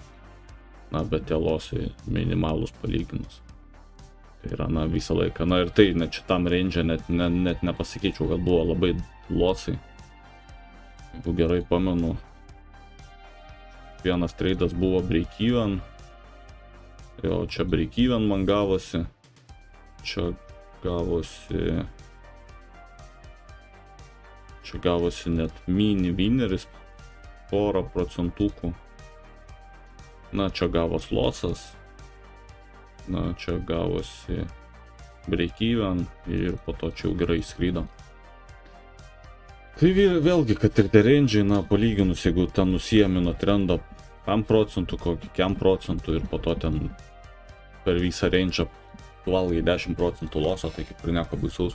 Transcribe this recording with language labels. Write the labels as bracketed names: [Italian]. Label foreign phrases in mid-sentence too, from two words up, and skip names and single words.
[Lithuanian] Na, bet tie losai minimalus palyginus. Tai yra, na, visą laiką. Na, ir tai net šitam range net nepasakyčiau, kad buvo labai losai. Jeigu gerai pamenu, vienas tradas buvo break-even. Jo, čia break-even man gavosi. Čia gavosi net mini wineris, porą procentukų. Na, čia gavos losas, na, čia gavosi break-even ir po to čia jau gerai skrydo. Tai vėlgi, kad ir tie range'ai, na, palyginus, jeigu ten nusijami nuo trendo 5 procentų, kokį 5 procentų ir po to ten per visą range'ą valgai 10 procentų loso, tai kaip ir nieko baisaus.